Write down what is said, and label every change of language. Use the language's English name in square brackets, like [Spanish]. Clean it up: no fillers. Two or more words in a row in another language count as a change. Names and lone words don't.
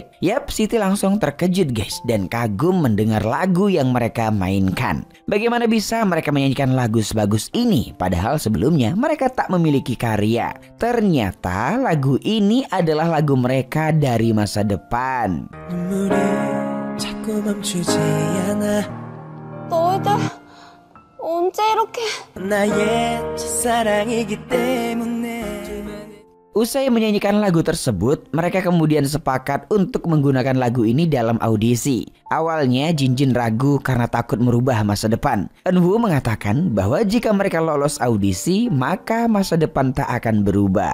[Indonesian] Yap, Siti langsung terkejut guys dan kagum mendengar lagu yang mereka mainkan. Bagaimana bisa mereka menyanyikan lagu sebagus ini padahal sebelumnya mereka tak memiliki karya. Ternyata lagu ini adalah lagu mereka dari masa depan. [Korean] 언제 이렇게 나의 첫사랑이기 때문에. [Indonesian] Usai menyanyikan lagu tersebut, mereka kemudian sepakat untuk menggunakan lagu ini dalam audisi. Awalnya Jinjin ragu karena takut merubah masa depan. Eun-woo mengatakan bahwa jika mereka lolos audisi, maka masa depan tak akan berubah.